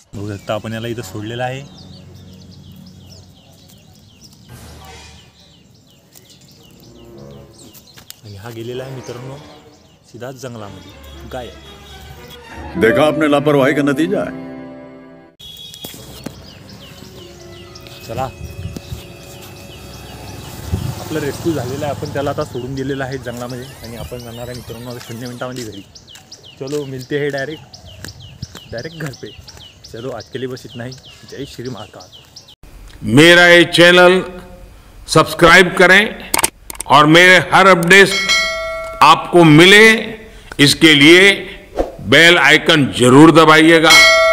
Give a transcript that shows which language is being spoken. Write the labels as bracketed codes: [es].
[mr] बघू शकता आपण याला इथं सोडलेलं आहे. आणि हा गेलेला आहे मित्रांनो सीधाच जंगलामध्ये. गाय [hi] देखा आपने लापरवाही का नतीजा है. [mr] चला आपलं रेस्क्यू झालेलं आहे. आपण त्याला आता सोडून दिलेलं आहे जंगलामध्ये. आणि आपण जाणार आहे मित्रांनो आता 0 मिनिटामध्ये घरी. [hi] चलो मिलते हैं डायरेक्ट घर पे. चलो आज के लिए बस इतना ही. जय श्री महाकाल. मेरा ये चैनल सब्सक्राइब करें और मेरे हर अपडेट आपको मिले इसके लिए बेल आइकन जरूर दबाइएगा.